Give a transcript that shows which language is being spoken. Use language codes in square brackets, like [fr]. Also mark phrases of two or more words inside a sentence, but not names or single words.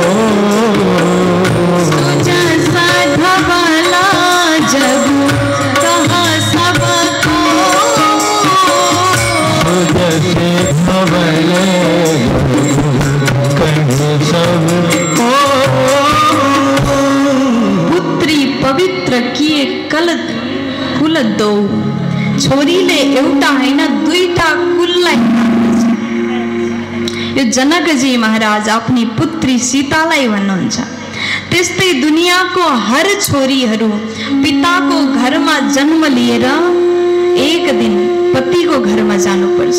[awa] सुजसा धवल जगु कह सबको, जैसे सबले कह सबको। पुत्री पवित्र किए कुल दो, [ne] छोरीले एउटा होइन 2टा कुललाई। यो जनकजी महाराज आफ्नी पुत्री सीतालाई भन्नुहुन्छ। त्यस्तै दुनियाँको हर छोरीहरू पिताको घरमा जन्म लिएर एक दिन पतिको घरमा जानुपर्छ।